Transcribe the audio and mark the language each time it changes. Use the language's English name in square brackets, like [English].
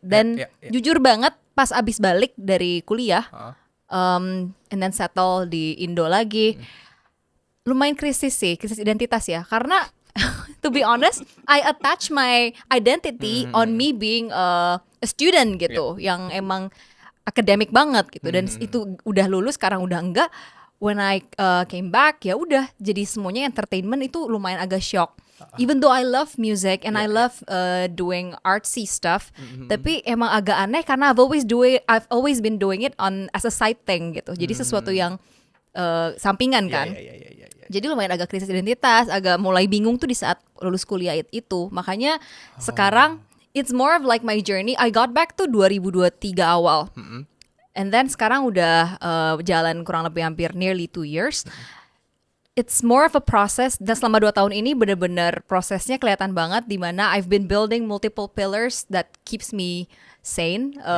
[Indonesian] Dan jujur banget pas abis balik dari kuliah [English] and then settle [Indonesian] di Indo lagi, lumayan krisis identitas ya, karena [English] to be honest, I attach my identity on me being a student [Indonesian] gitu, yang emang akademik banget gitu, dan itu udah lulus sekarang udah enggak. [English] When I came back, [Indonesian] ya udah jadi semuanya entertainment, itu lumayan agak shock. [English] Even though I love music and I love doing artsy stuff, [Indonesian] tapi emang agak aneh karena [English] I've always been doing it on as a side thing gitu. [Indonesian] Jadi sesuatu yang sampingan kan. Jadi lumayan agak krisis identitas, agak mulai bingung tuh di saat lulus kuliah itu. Makanya sekarang [English] it's more of like my journey. I got back [Indonesian] tuh 2023 awal. [English] And then [Indonesian] sekarang udah jalan kurang lebih hampir [English] nearly 2 years. It's more of a process. [Indonesian] Dan selama 2 tahun ini bener-bener prosesnya kelihatan banget, di mana [English] I've been building multiple pillars that keeps me sane.